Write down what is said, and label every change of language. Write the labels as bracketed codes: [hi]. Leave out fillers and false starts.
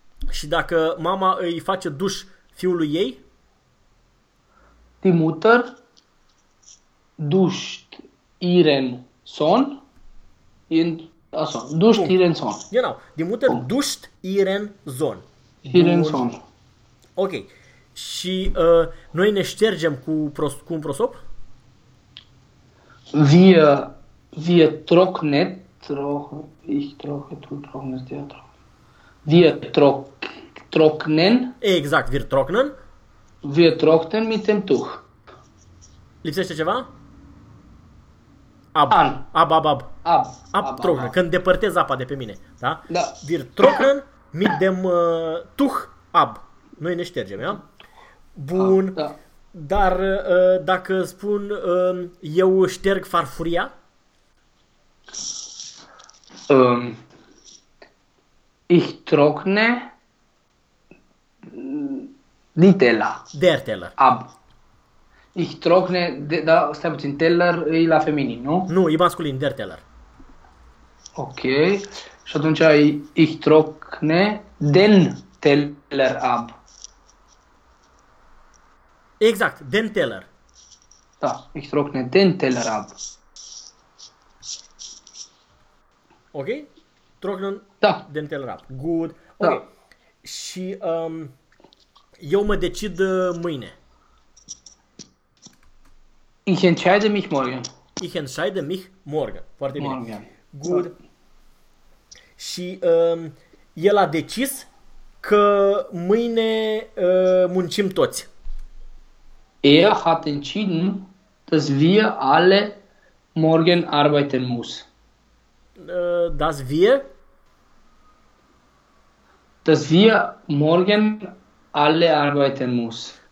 [ro] Și dacă mama îi face duș fiului ei? [de] Die Mutter duscht ihren Sohn in also duscht [ro] Punct. [de] ihren Sohn. Genau. Die Mutter Punkt. duscht ihren Sohn. Ihren [ro] Bun. [de] Sohn. [en] Ok. [ro] Și noi ne ștergem cu un prosop? [de] Wir trocknet, ich troche, tu trocknest, ihr trocknet. Exact, wir trocknen. Wir trocknen mit dem Tuch. [ro] Lipsește ceva? [de] An. [ro] Ab trocknen, când depărtez apa de pe mine, da? Da. [de] Wir trocknen mit dem Tuch ab. [ro] Noi ne ștergem, ia? Bun. Da. Dar dacă spun eu șterg farfuria? [de] Ich trockne Nutella Der Teller. ab. Ich trockne, [ro] da, stai puțin, Teller e la feminin, nu? Nu, e masculin, Der Teller. Ok, și atunci ai [de] ich trockne den Teller ab. Exact, Den Teller. Da, ich trockne den Teller ab. Ok? Trocnen [ro] Da. [de] Den Teller ab. [en] Good. Ok. [ro] Da. Și eu mă decid mâine. [de] Ich entscheide mich morgen. Ich entscheide mich morgen. [ro] Foarte bine. [de] Morgen. [en] Good. [ro] Da. Și el a decis că mâine muncim toți. [de] Er hat entschieden, dass wir alle morgen arbeiten müssen. Das wir. Dass wir morgen alle arbeiten müssen.